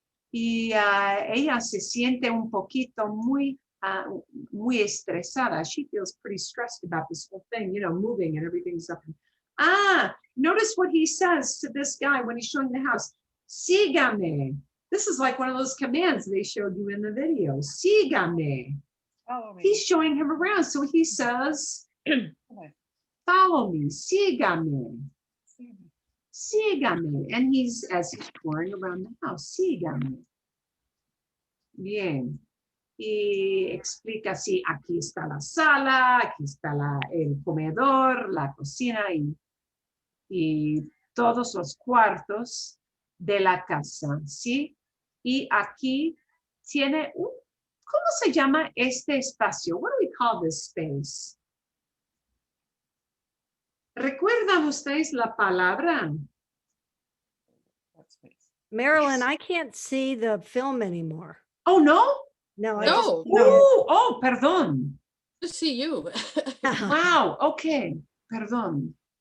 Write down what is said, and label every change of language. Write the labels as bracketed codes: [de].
[es] Y ella se siente un poquito muy estresada. [en] She feels pretty stressed about this whole thing, moving and everything's up. Notice what he says to this guy when he's showing the house. [es] Sígame. [en] This is like one of those commands they showed you in the video. [es] Sígame. [en] Follow me. He's showing him around. So he says, follow me. [es] Sígame. Sígame. [en] And as he's touring around the house, [es] sígame. Bien. Y explica así, aquí está la sala, aquí está el comedor, la cocina y todos los cuartos de la casa, ¿sí? Y aquí tiene ¿cómo se llama este espacio? [en] What do we call this space? [es] ¿Recuerdan ustedes la palabra? [en] Marilyn, I can't see the film anymore. Oh, no? No, I No. [es] Oh, perdón. [en] To see you. Wow, okay, [es] perdón.